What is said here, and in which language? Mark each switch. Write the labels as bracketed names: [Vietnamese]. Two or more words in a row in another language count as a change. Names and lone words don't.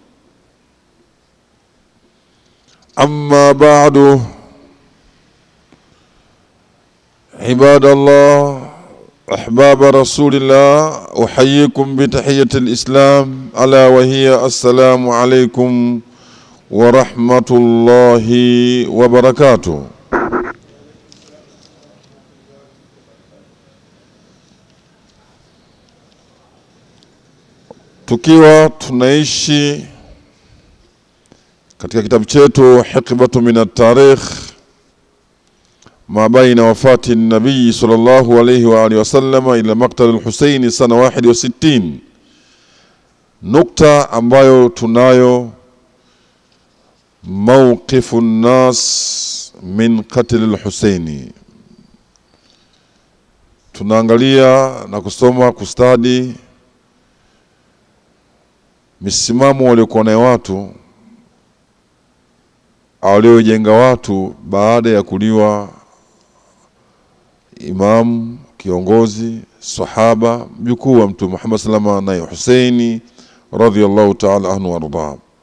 [Arabic] أما بعد، عباد الله أحباب رسول الله، أحييكم بتحية الإسلام ألا وهي السلام عليكم ورحمة الله وبركاته. [Swahili] Tukiwa tunaishi katika kitabu chetu Hikbatu min at-Tarikh [Arabic] ما بين وفاة النبي صلى الله عليه وآله وسلم إلى مقتل الحسين سنة 61, [Swahili] nukta ambayo tunayo [Arabic] موقف الناس من قتل الحسين. [Swahili] Tunaangalia na kusoma kustadi misimamo waliokuwa na watu waliojenga watu baada ya kuliwa imam, kiongozi, sahaba, mjukuu wa Mtume Muhammad [Arabic] صلى الله عليه وسلم, [Swahili] Husaini [Arabic] رضي الله تعالى عنه [Swahili] warda.